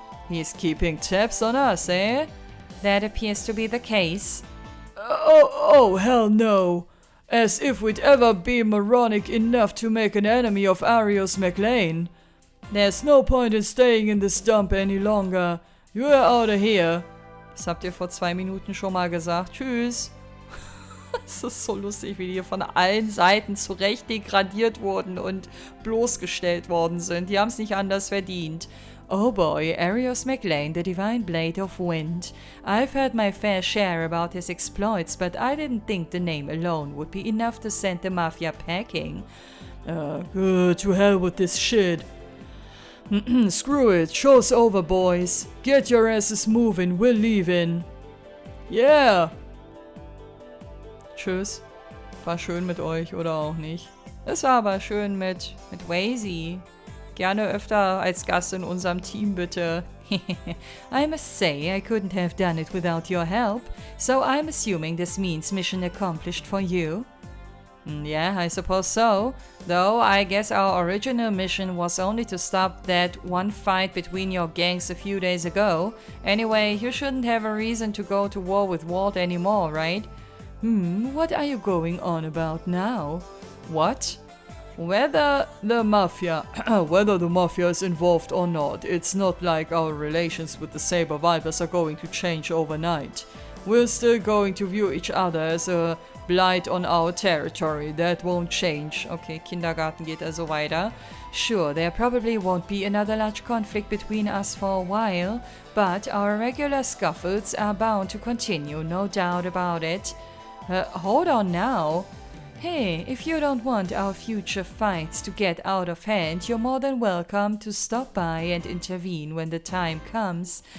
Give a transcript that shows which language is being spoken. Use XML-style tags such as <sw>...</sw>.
<en>He's keeping tabs on us, eh? That appears to be the case. Oh, hell no. As if we'd ever be moronic enough to make an enemy of Arios McLean. There's no point in staying in this dump any longer. You're out of here.</en> <de>Das habt ihr vor 2 Minuten schon mal gesagt. Tschüss. Es ist so lustig, wie die von allen Seiten zurecht degradiert wurden und bloßgestellt worden sind. Die haben es nicht anders verdient.</de> <en>Oh boy, Arios McLean, the divine blade of wind. I've heard my fair share about his exploits, but I didn't think the name alone would be enough to send the mafia packing. To hell with this shit. Screw it, show's over, boys. Get your asses moving, we're leaving. Yeah!</en> <de>Tschüss. War schön mit euch, oder auch nicht? Es war aber schön mit Wazy. Gerne öfter als Gast in unserem Team, bitte.</de> <en>I must say, I couldn't have done it without your help, so I'm assuming this means mission accomplished for you. Yeah, I suppose so. Though, I guess our original mission was only to stop that one fight between your gangs a few days ago. Anyway, you shouldn't have a reason to go to war with Walt anymore, right? What are you going on about now? What? Whether the mafia is involved or not, it's not like our relations with the Saber Vipers are going to change overnight. We're still going to view each other as a blight on our territory. That won't change.</en> <de>Okay, Kindergarten geht also weiter.</de> <en>Sure, there probably won't be another large conflict between us for a while, but our regular scuffles are bound to continue, no doubt about it. Hold on now. Hey, if you don't want our future fights to get out of hand, you're more than welcome to stop by and intervene when the time comes.</en>